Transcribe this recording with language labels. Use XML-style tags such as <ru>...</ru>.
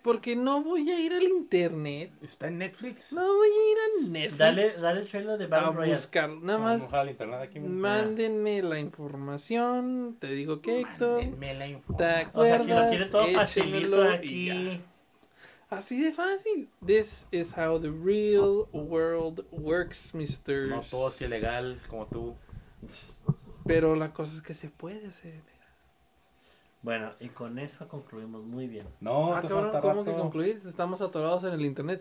<es>Porque no voy a ir al internet. ¿Está en Netflix? No voy a ir a Netflix. Dale el trailer de Battle Royale. A buscar, nada más. Vamos al internet aquí. Mándenme la información, te digo que Héctor. Mándenme la información. ¿Te acuerdas? O sea, que lo quiere todo facilito aquí. Así de fácil.</es> <en>This is how the real world works, mister.</en> <es>No todo es ilegal como tú. Pero la cosa es que se puede hacer. Bueno, y con eso concluimos muy bien. No, cabrón, ¿cómo que concluir? Estamos atorados en el internet.</es>